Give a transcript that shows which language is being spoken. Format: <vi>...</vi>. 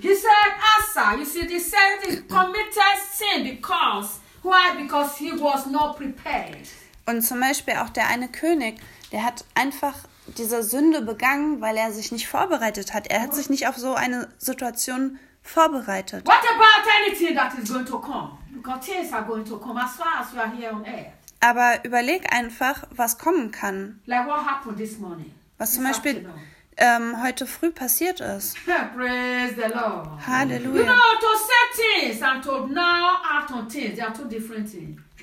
<en>He said, Asa, you see, the servant committed sin because why? Because he was not prepared.</en> <de>Und zum Beispiel auch der eine König, der hat einfach diese Sünde begangen, weil er sich nicht vorbereitet hat. Er hat sich nicht auf so eine Situation vorbereitet.</de> <en>What about anything that is going to come? Because things are going to come as far as you are here on earth.</en> <de>Aber überleg einfach, was kommen kann.</de> <en>Like what happened this morning.</en> <de>Was zum Beispiel heute früh passiert ist.</de> <en>Praise the Lord.</en> <de>Halleluja.</de> <en>You know, to say things and to now act on things, they are two different things.</en>